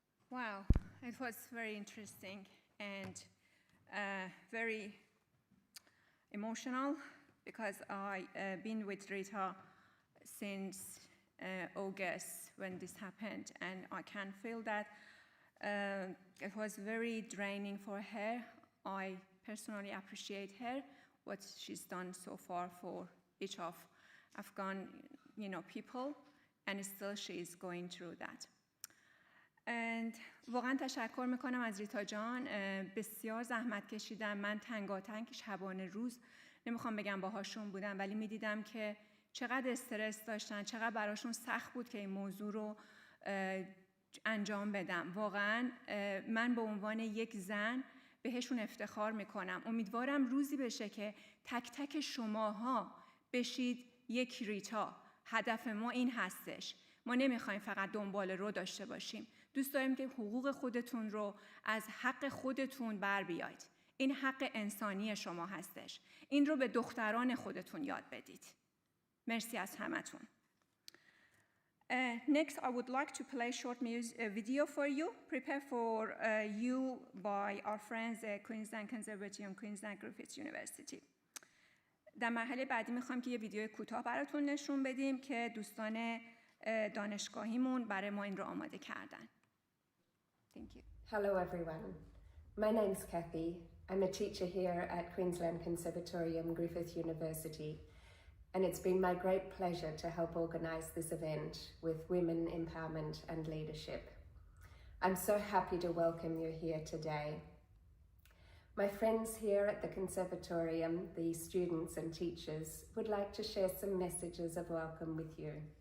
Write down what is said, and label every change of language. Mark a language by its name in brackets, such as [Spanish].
[English] Wow, it was very interesting and very emotional, because I've been with Rita since August when this happened, and I can feel that it was very draining for her. I personally appreciate her, what she's done so far for each of Afghan, people, and still she is going through that. [Persian] And واقعا تشکر میکنم از ریتا جان. بسیار زحمت کشیدم. من تنگاتنگ شبانه روز نمیخوام بگم باهاشون بودم، ولی میدیدم که چقدر استرس داشتن، چقدر براشون سخت بود که این موضوع رو انجام بدم. واقعا من به عنوان یک زن بهشون افتخار میکنم. امیدوارم روزی بشه که تک تک شماها بشید یک ریتا. هدف ما این هستش. ما نمیخوایم فقط دنبال رو داشته باشیم. دوست داریم که حقوق خودتون رو از حق خودتون بر بیایید. این حق انسانی شما هستش. این رو به دختران خودتون یاد بدید. مرسی از همتون. [English] Next, I would like to play a short video for you, prepared for you by our friends at Queensland Conservatorium, Queensland Griffith University. [Persian] در مرحله بعدی میخوایم که یه ویدیو کوتاه براتون نشون بدیم که دوستان دانشگاهیمون برای ما این رو آماده کردن. [English] Thank you. Hello everyone. My name's Kathy. I'm a teacher here at Queensland Conservatorium, Griffith University. And it's been my great pleasure to help organise this event with women empowerment and leadership. I'm so happy to welcome you here today. My friends here at the Conservatorium, the students and teachers, would like to share some messages of welcome with you.